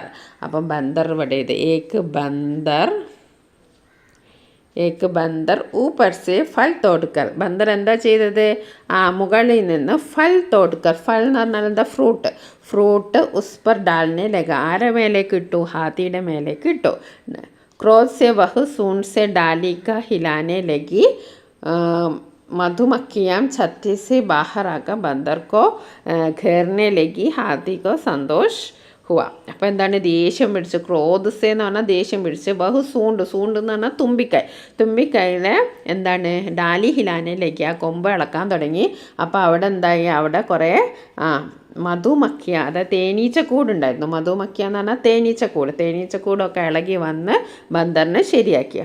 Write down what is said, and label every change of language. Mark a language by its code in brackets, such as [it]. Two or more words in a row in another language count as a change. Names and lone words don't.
[ml] അപ്പം ബന്ദർ ഇവിടെ ഇത്. [hi] एक बंदर ऊपर से फल तोड़कर. [ml] ബന്ദർ എന്താ ചെയ്തത്? മുകളിൽ നിന്ന് [hi] फल तोड़कर. [ml] ഫൽ എന്ന് പറഞ്ഞാൽ എന്താ? [hi] फ्रूट उस पर डालने लगा. [ml] ആരെ മേലേക്ക് ഇട്ടു? ഹാത്തിയുടെ മേലേക്ക് ഇട്ടു. [hi] क्रोध से वह सूंड से डाली का हिलाने लगी. मधुमक्खियाँ छत्ती से बाहर आकर बंदर को घेरने लगी. हाथी को संतोष हुआ. [ml] അപ്പോൾ എന്താണ്? ദേഷ്യം പിടിച്ച്. ക്രോധസ് എന്ന് പറഞ്ഞാൽ ദേഷ്യം പിടിച്ച്. [hi] वह सूंड [ml] എന്ന് പറഞ്ഞാൽ തുമ്പിക്കൈയിലെ എന്താണ്? [hi] डाली हिलाना [ml] ആ കൊമ്പ് ഇളക്കാൻ തുടങ്ങി. അപ്പോൾ അവിടെ എന്തായി? അവിടെ കുറേ മധുമക്ഖിയ, അതായത് തേനീച്ചക്കൂടുണ്ടായിരുന്നു. മധുമക്ഖിയ എന്ന് പറഞ്ഞാൽ തേനീച്ചക്കൂടൊക്കെ ഇളകി വന്ന് ബന്ദറിനെ ശരിയാക്കി.